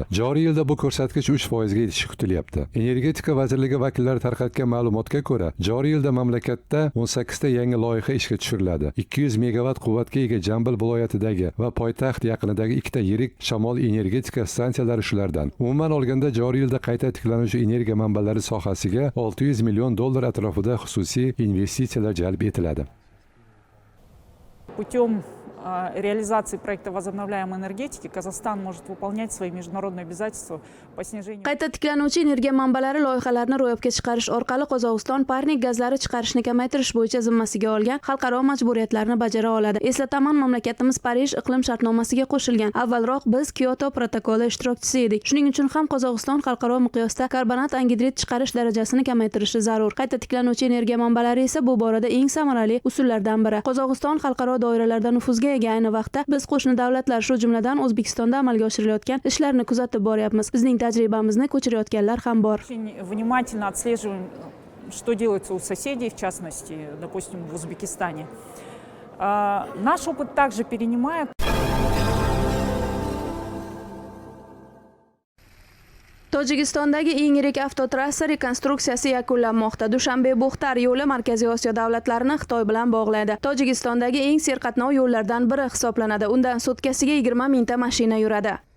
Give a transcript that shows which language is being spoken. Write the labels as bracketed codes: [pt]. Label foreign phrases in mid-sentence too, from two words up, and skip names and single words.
[uz] Joriy yilda bu ko'rsatkich 3% ga yetishi kutilyapti. Energetika vazirligi vakillari tarqatgan ma'lumotga ko'ra, joriy yilda mamlakatda 18 ta yangi loyiha ishga tushiriladi. 200 megawatt quvvatga ega Jambil viloyatidagi va poytaxt yaqinidagi ikkita yirik shamol energetika stansiyalari shulardan. Umuman olganda joriy yilda qayta tiklanuvchi energiya manbalari sohasiga $600 million atrofida xususiy investitsiyalar jalb etiladi. [ru] Путем реализации проекта возобновляемой энергетики Казахстан может выполнять свои международные обязательства по снижению. [uz] Qayta tiklanuvchi energiya manbalari loyihalarini ro'yobga chiqarish orqali Qozog'iston parnik gazlari chiqarishni kamaytirish bo'yicha zimmasiga olgan xalqaro majburiyatlarni bajara oladi. Eslataman, mamlakatimiz Parij iqlim shartnomasiga qo'shilgan. Avvalroq biz Kyoto protokoli ishtirokchisi edik. Shuning uchun ham Qozog'iston xalqaro miqyosda karbonat angidrid chiqarish darajasini kamaytirishi zarur. Qayta tiklanuvchi energiya manbalari esa bu borada eng samarali usullardan biri. Qozog'iston xalqaro doiralarda nufuzga ekanligi ayni vaqtda biz qo'shni davlatlar, shu jumladan O'zbekistonda amalga oshirilayotgan ishlarni kuzatib boryapmiz. Bizning tajribamizni ko'chirayotganlar ham bor. [ru] Очень внимательно отслеживаем, что делается у соседей, в частности, допустим, в Узбекистане. Наш опыт также перенимает. [uz] Tojikistondagi eng yirik avtotrassa rekonstruksiyasi yakunlanmoqda. Dushanbe-Buxtar yo'li Markaziy Osiyo davlatlarini Xitoy bilan bog'laydi. Tojikistondagi eng serqatnov yo'llardan biri hisoblanadi. Undan sutkasiga 20 mingta mashina yuradi.